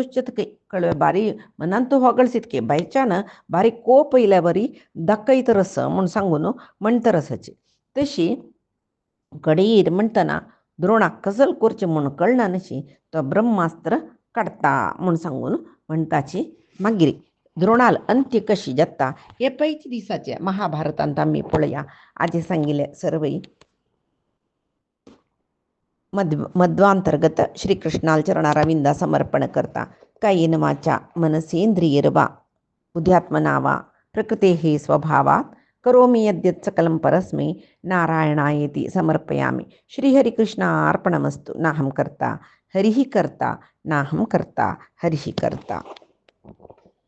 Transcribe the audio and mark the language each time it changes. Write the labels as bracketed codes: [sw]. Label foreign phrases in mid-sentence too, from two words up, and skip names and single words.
[kok] जातके कळ्ळे भारी मनांतू होगळसितके भायच्यान भारी कोप येयल्या बरी दाखयतरस म्हूण सांगून म्हणतरसाची तशी कडेर म्हणटना द्रोणाक कसल करचें म्हूण कळना नशी तो ब्रह्मास्त्र काडटा म्हूण सांगून म्हणटाची मागीर द्रोणाल अंत्य कशी जाता हे पयच्या दिसाचे महाभारतांत आमी पळया आजे सांगिल्ले सर्वई मध्वांतर्गत श्रीकृष्णाल चरणारविंदा समर्पण करता [sa] कायेन वाचा मनसेंद्रियैर्वा बुद्ध्यात्मना वा प्रकृतेः स्वभावात् करोमि यद्यत् सकलं परस्मै नारायणायेति समर्पयामि. श्रीहरिकृष्णार्पणमस्तु. नाहं कर्ता हरिः कर्ता, नाहं कर्ता हरिः कर्ता.